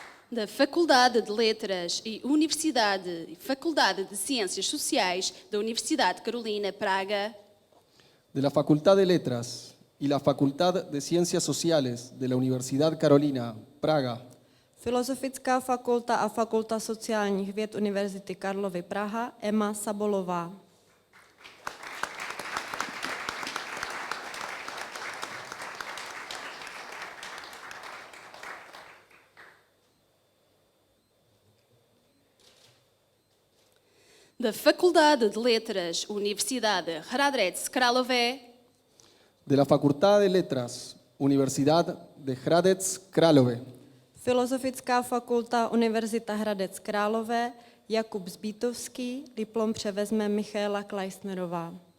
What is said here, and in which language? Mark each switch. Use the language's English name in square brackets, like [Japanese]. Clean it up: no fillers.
[Portuguese] da Faculdade de Letras e Faculdade de Ciências Sociais da Universidade Carolina Praga, [Spanish] De la Facultad de Letras y la Facultad de Ciencias Sociales de la Universidad Carolina Praga. [Czech] Filozofická fakulta a Fakulta sociálních věd Univerzity Karlovy Praha, Emma Sabolová. [Portuguese] da Faculdade de Letras, Universidade Hradec Králové, [Spanish] De la Facultad de Letras, Universidad de Hradec Králové. [Czech] Filozofická fakulta Univerzita Hradec Králové, Jakub Zbítovský, diplom převezme Michaela Kleisnerová.